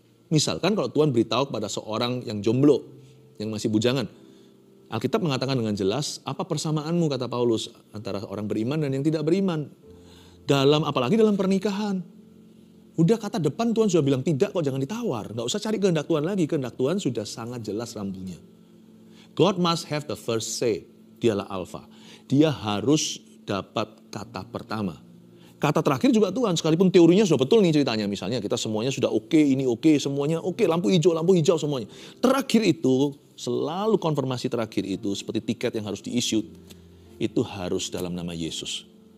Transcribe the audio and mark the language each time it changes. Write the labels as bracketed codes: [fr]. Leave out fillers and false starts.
[id] Misalkan kalau Tuhan beritahu kepada seorang yang jomblo, yang masih bujangan, Alkitab mengatakan dengan jelas, apa persamaanmu, kata Paulus, antara orang beriman dan yang tidak beriman. Apalagi dalam pernikahan. Udah kata depan Tuhan sudah bilang tidak kok, jangan ditawar. Nggak usah cari kehendak Tuhan lagi, kehendak Tuhan sudah sangat jelas rambunya. [en] God must have the first say, [id] dialah alfa. Dia harus dapat kata pertama. Kata terakhir juga Tuhan, sekalipun teorinya sudah betul nih ceritanya. Misalnya kita semuanya sudah oke, ini oke, semuanya oke, lampu hijau semuanya. Terakhir itu, selalu konfirmasi terakhir itu seperti tiket yang harus di-issue, itu harus dalam nama Yesus.